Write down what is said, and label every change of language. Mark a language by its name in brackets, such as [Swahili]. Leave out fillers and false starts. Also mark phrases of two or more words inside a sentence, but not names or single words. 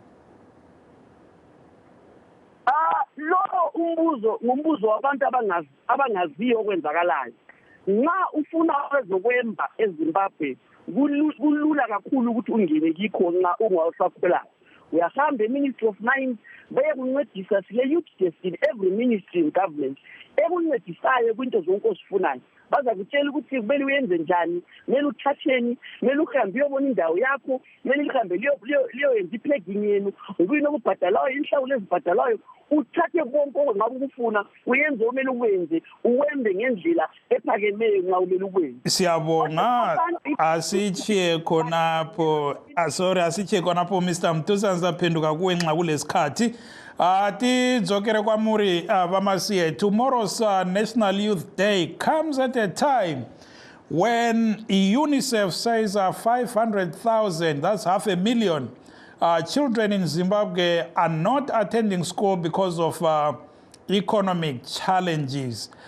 [North Ndebele] Lo ngumbuzo wabantu abangaziyo okwenzakalayo. Nxa ufuna ezokwemba eZimbabwe kulula kakhulu ukuthi ungene kikho nxa ungawusakhulayo. Uyahamba eMinistry of Mines bayekuncedisa, sile [English] youth desk in every ministry in government [North Ndebele] ekuncedisayo kwinto zonke ozifunayo. Baza kutshela ukuthi kumele uyenze njani, kumele uthatheni, kumele uhambe uyobona indawo yakho, kumele uhambe liyoyenza iplegging yenu, ukuyini okubhadalayo, inhlawulo ezibhadalayo, uthathe konke ongabe ukufuna, uyenze omele ukwenze, uwembe ngendlela ephakemeyo nxa umele ukwenze. Siyabonga, asitshiye khonapho, asitshiye khonapho Mr. Mtusa, ngizaphenduka kuwe nxa kulesikhathi. [Shona] Tidzokere kwamuri vamasiye. [English] Tomorrow's National Youth Day comes at a time when UNICEF says 500,000, that's 500,000 children in Zimbabwe are not attending school because of economic challenges.